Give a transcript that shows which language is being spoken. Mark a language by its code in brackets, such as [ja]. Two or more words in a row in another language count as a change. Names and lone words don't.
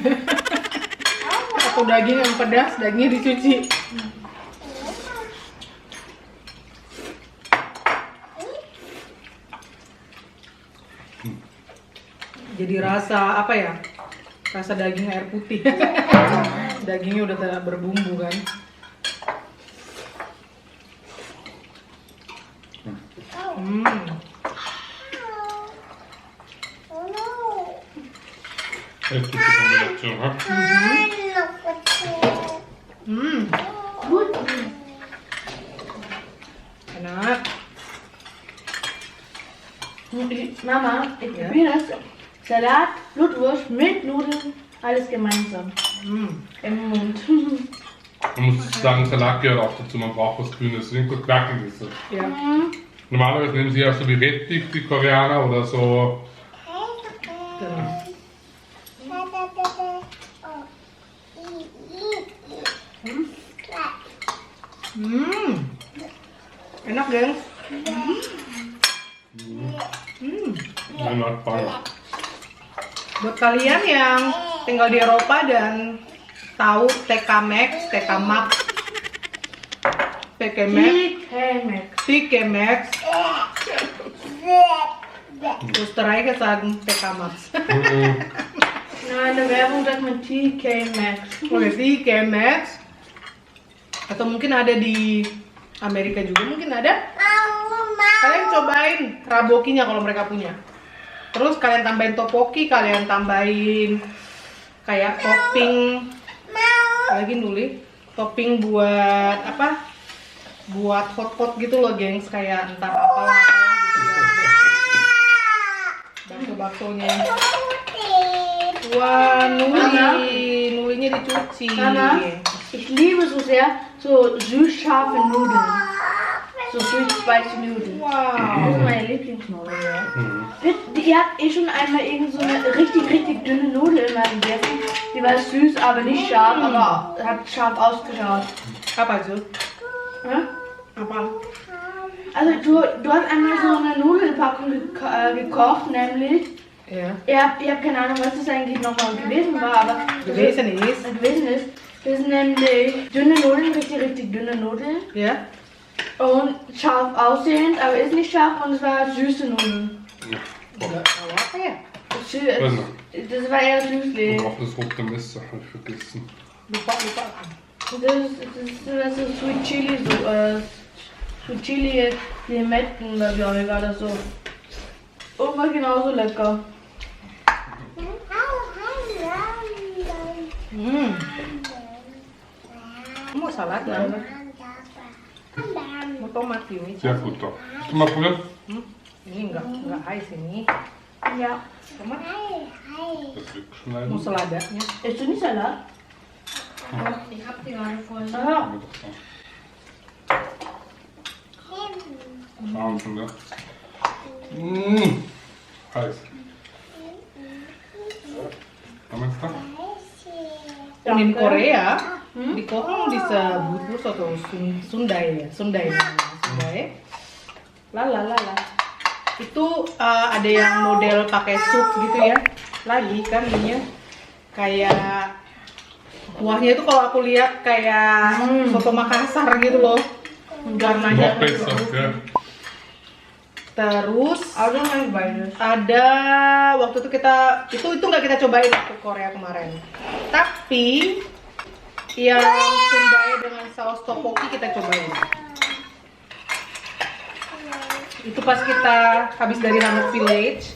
[id] Atau daging yang pedas, dagingnya dicuci. Jadi rasa apa ya? Rasa daging air putih. Dagingnya udah tak berbumbu kan. [de] Echt gute Kombination, ha? Gut. [id] Enak. [de] Mama, ich probiere das. Salat, Blutwurst mit Nudeln, alles gemeinsam im Mund. Man muss sagen, Salat gehört auch dazu, man braucht was Grünes, irgendwas Knackiges. [id] Ya. [de] Normalerweise nehmen sie ja so wie Rettich, die Koreaner, oder so. [id] Enak geng. Enak banget. Buat kalian yang tinggal di Eropa dan tahu TK Maxx, TK Maxx, TK Maxx, TK Maxx, [de] Österreicher sagen TK Maxx. Na, in der Werbung sagt man TK Maxx. [id] Oke, TK Maxx. Atau mungkin ada di Amerika juga, mungkin ada. Kalian cobain rabokinya kalau mereka punya. Terus kalian tambahin topoki, kalian tambahin kayak topping lagi nulis topping buat apa? Buat hotpot gitu loh, gengs, kayak entar apalah gitu ya. Bakso-baksonya. Wah, nulinya dicuci. [de] Mama, ich liebe so sehr so süß-scharfe Nudeln. So süß-spicy Nudeln. Wow. Das ist meine Lieblingsnudel, ja. Ihr habt schon einmal irgend so eine richtig dünne Nudel immer gegessen. Die war süß, aber nicht scharf, aber hat scharf ausgeschaut. [id] Apa itu? [de] Ja? [id] Apa? [de] Also du hast einmal so eine Nudelpackung gekocht, nämlich. [id] Ya. [de] Ihr habt keine Ahnung, was das eigentlich nochmal gewesen war, aber Gewesen ist. Das sind nämlich dünne Nudeln, richtig dünne Nudeln. [id] Ya. [de] Und scharf aussehend, aber ist nicht scharf und es war süße Nudeln. [id] Nggak tahu apa ya? [de] Das war eher süßlich. Und auch das rote Messer habe ich vergessen. [id] Lupa. [de] Das ist Sweet Chili, Sweet Chili Limetten, glaube ich, war das so. Und war genauso lecker. [id] Mau salad nggak? Mau tomat ini? [de] Sehr gut doch. Willst du mal probieren? [id] Ini nggak ais ini. [de] Ja. [id] Tomat. [de] Das wegschneiden. [id] Mau seladanya? [de] Ist du nicht Salat? Ich hab die gerade vor. Ah. Wahnsinn, ne? Heiß. Haben wir es da? [id] Di Korea, di Korea disebut bus atau Sundai ya, Sundai namanya, Sundai. Lala. Itu ada yang model pakai sup gitu ya. Lagi kan ininya kayak Kuahnya itu kalau aku lihat kayak soto Makassar gitu loh. Warnanya. [de] Noch besser, gell? [id] Terus [de] Ada yang beides. [id] ada waktu itu itu nggak kita cobain waktu Korea kemarin. Tapi yang Sundai dengan saus tteokbokki kita cobain. Itu pas kita habis dari Hanok Village.